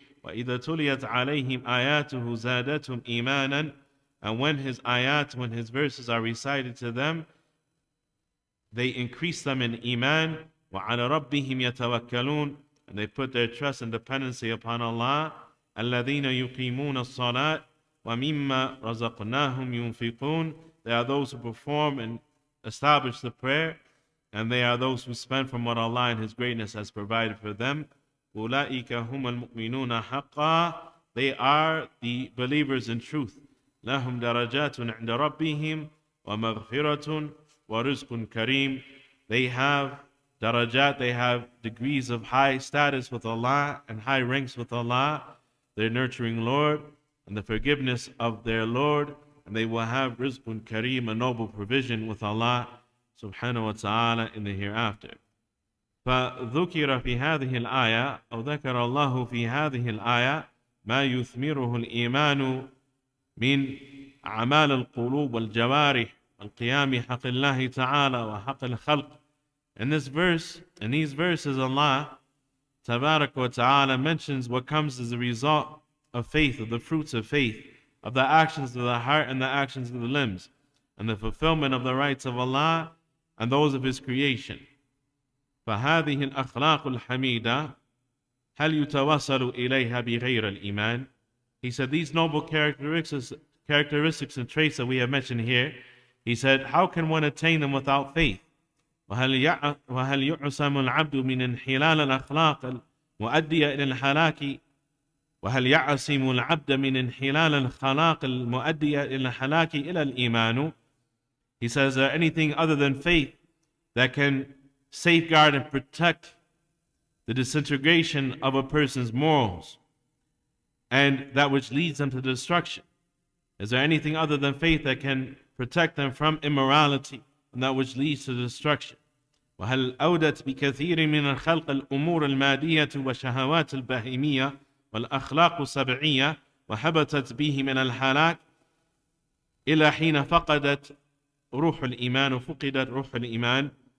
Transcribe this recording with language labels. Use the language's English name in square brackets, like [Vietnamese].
[Arabic] وإذا تليت عليهم آياته زادتهم إيمانا, [English] and when His ayat, when His verses are recited to them, they increase them in iman. [Arabic] وعلى ربهم يتوكلون, [English] and they put their trust and dependency upon Allah. [Arabic] الذين يقيمون الصلاة ومما رزقناهم ينفقون. [English] They are those who perform and establish the prayer, and they are those who spend from what Allah in His greatness has provided for them. [Arabic] أولئك هم المؤمنون حقا. [English] They are the believers in truth. [Arabic] لهم درجات عند ربهم ومغفرة ورزق كريم. [English] They have darajat, they have degrees of high status with Allah and high ranks with Allah, their nurturing Lord, and the forgiveness of their Lord, and they will have rizqun kareem, a noble provision with Allah subhanahu wa ta'ala in the hereafter. [Arabic] فذكر في هذه الآية أو ذكر الله في هذه الآية ما يثمره الإيمان من أعمال القلوب والجوارح والقيام حق الله تعالى وحق الخلق. [English] In this verse, in these verses, Allah Tabarak wa Ta'ala mentions what comes as a result of faith, of the fruits of faith, of the actions of the heart and the actions of the limbs, and the fulfillment of the rights of Allah and those of His creation. [Arabic] فهذه الأخلاق الحميدة هل يتوصل إليها بغير الإيمان? [English] He said these noble characteristics and traits that we have mentioned here, he said, how can one attain them without faith? [Arabic] وهل يعصم العبد من انحلال الأخلاق المؤدية إلى الهلاك وهل يعصم العبد من انحلال الخلاق المؤدية إلى الهلاك إلى الإيمان? [English] He says, is there anything other than faith that can safeguard and protect the disintegration of a person's morals and that which leads them to destruction? Is there anything other than faith that can protect them from immorality and that which leads to destruction? [Arabic] وهل أودت بكثير من الخلق الأمور المادية والشهوات البهيمية والأخلاق السبعية وحبتت به من الهلاك إلى حين فقدت روح الإيمان وفقدت روح الإيمان.